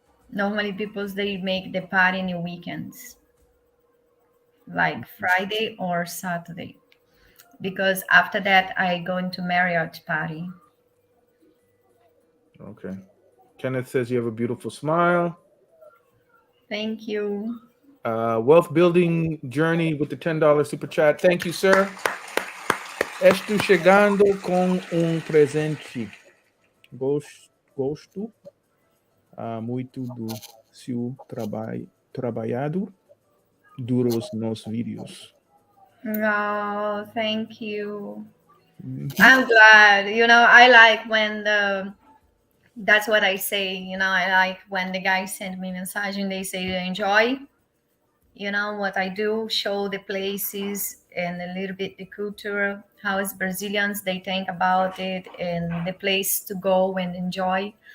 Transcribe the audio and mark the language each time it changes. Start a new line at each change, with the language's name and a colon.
English: Normally, they make the party in the weekends, like Friday or Saturday, because after that I go into Marriott party. Okay. Kenneth says you have a beautiful smile. Thank you. Wealth building journey with the $10 super chat. Thank you, sir.
Portuguese: Estou chegando com presente. Gosto muito do seu trabalhado duros nos vídeos.
English: Oh, thank you. I'm glad. I like when that's what I say. I like when the guys send me a message and they say they enjoy, what I do, show the places and a little bit the culture, how as Brazilians they think about it and the place to go and enjoy.